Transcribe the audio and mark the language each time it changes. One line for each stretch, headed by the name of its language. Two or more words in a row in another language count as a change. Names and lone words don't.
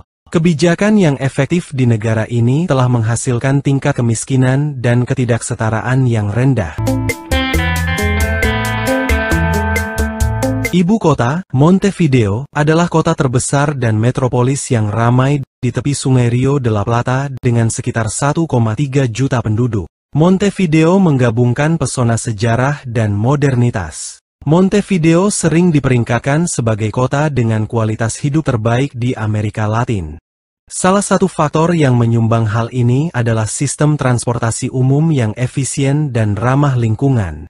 Indonesian: Kebijakan yang efektif di negara ini telah menghasilkan tingkat kemiskinan dan ketidaksetaraan yang rendah. Ibu kota, Montevideo, adalah kota terbesar dan metropolis yang ramai di tepi Sungai Rio de la Plata dengan sekitar 1,3 juta penduduk. Montevideo menggabungkan pesona sejarah dan modernitas. Montevideo sering diperingkatkan sebagai kota dengan kualitas hidup terbaik di Amerika Latin. Salah satu faktor yang menyumbang hal ini adalah sistem transportasi umum yang efisien dan ramah lingkungan.